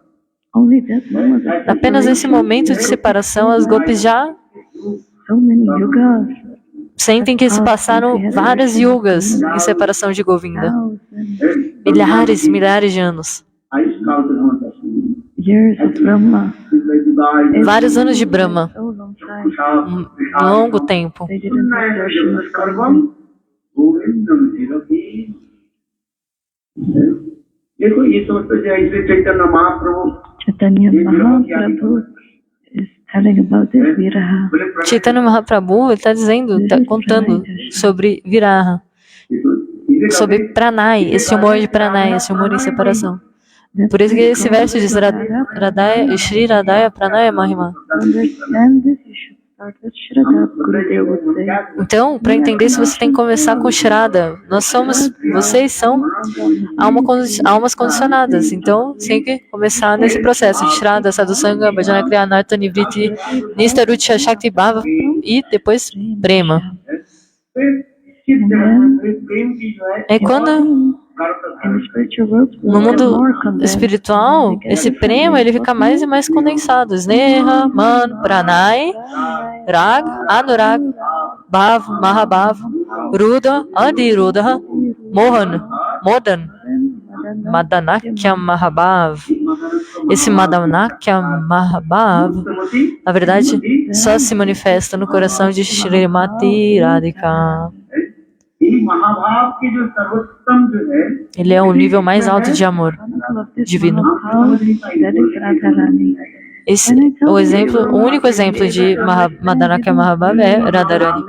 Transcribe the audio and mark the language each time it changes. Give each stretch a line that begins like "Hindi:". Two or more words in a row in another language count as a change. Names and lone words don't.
Portuguese: Apenas esse momento de separação, as golpes já sentem que se passaram várias yugas em separação de Govinda. Milhares, milhares de anos. Vários anos de Brahma. Um longo tempo.
English: Chaitanya Mahaprabhu is telling about this Viraha.
Portuguese: Chaitanya Mahaprabhu está dizendo, está contando sobre Viraha, sobre Pranay, esse humor de Pranay, esse humor em separação. Por isso que esse verso diz
Sanskrit: Radhaya, Shri Radhaya Pranaya Mahima.
Portuguese: Então, para entender isso, você tem que começar com Shraddha. Vocês são almas condicionadas. Então, tem que começar nesse processo de Shraddha, Sadhusanga,
Sanskrit: Bhajana Kriya,
Portuguese: Narta, Nivriti, Nista, Rucha, Shakti, Bhava e depois Prema. É quando no mundo espiritual, esse prema ele fica mais e mais condensado.
Sanskrit: Sneha, Man, Pranay, Rag, Anurag, Bhav, Mahabhav, Ruda, Adiruda, Mohan, Modan, Madanakya Mahabhav.
Portuguese: Esse Madanakya Mahabhav, na verdade, só se manifesta no coração de Shrimati Radhika. Ele é o nível mais alto de amor divino. O único exemplo de Madanakya Mahabhav é Radharani.